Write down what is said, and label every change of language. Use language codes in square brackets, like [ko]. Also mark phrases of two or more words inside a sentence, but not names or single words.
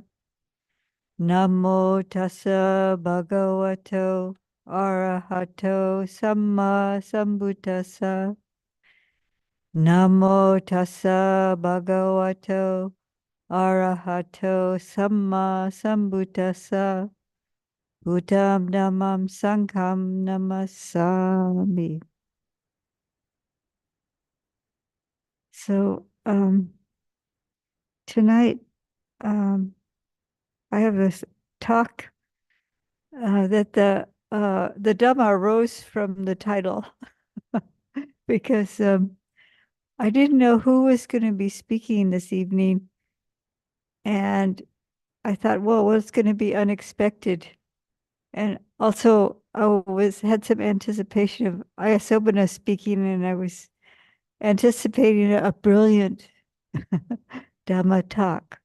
[pi] Namo tassa bhagavato arahato samma sambuddhassa. Namo tassa bhagavato arahato samma sambuddhassa. Buddham dhammam sangham namasami. [en] So tonight I have this talk that the Dhamma arose from the title because I didn't know who was going to be speaking this evening, and I thought, well, it's going to be unexpected, and also I had some anticipation of Ayya Suvijjana speaking, and I was anticipating a brilliant Dhamma talk.